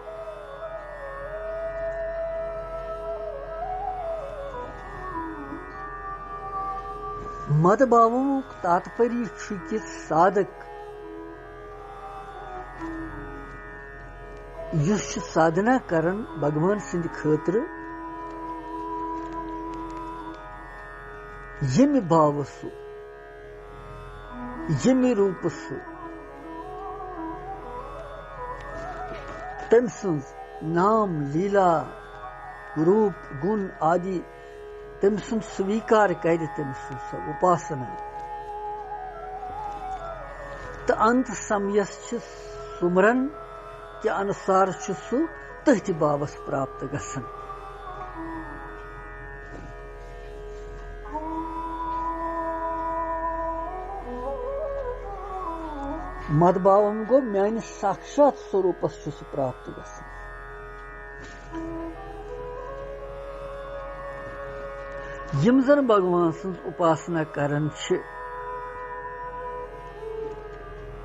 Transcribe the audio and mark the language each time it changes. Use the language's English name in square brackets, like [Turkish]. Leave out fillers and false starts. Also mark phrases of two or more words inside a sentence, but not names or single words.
[Kashmiri] مد باوک تاتپریہ چھ کہ صادق یس سادھنا کرن بھگوان سند خاطر یمہ باو سہ یمہ روپ سہ تم سنز نام لیلا روپ گن آدی تم سند سویکار کر تم سن سہ اپاسنا تو انت سمیس چھ سمرن کہ انسار چھ سہ تٔتھۍ باوس پراپت گژھان مد باوم گو میانہ ساکشات سوروپس چھ سہ پراپت گژھان یم زن بھگوان سنز اپاسنا کرن چھ